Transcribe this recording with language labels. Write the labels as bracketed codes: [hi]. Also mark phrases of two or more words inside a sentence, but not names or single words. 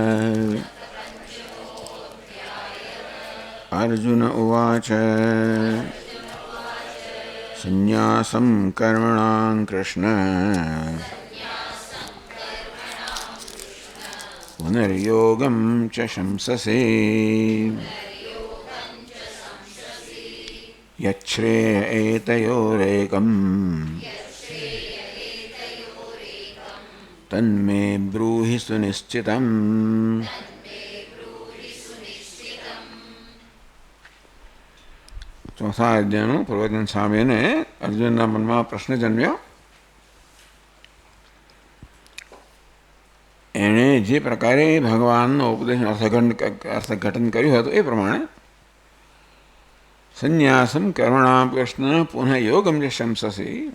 [sa] अर्जुन उवाच संन्यासं कर्मणां कृष्ण पुनर्योगं च शंससि यच्छ्रेय एतयोरेकम् तन्मे ब्रूहि सुनिश्चितम्। [gu] ચોથા અધ્યાયનું પ્રવચન સાંભળીને અર્જુનના મનમાં પ્રશ્ન જન્મ્યો. એણે જે પ્રકારે ભગવાનનો ઉપદેશ અર્થઘટન કર્યું હતું એ પ્રમાણે [sa] સંન્યાસમ કર્મણામ કૃષ્ણ પુનઃ યોગમ જે શંસસી.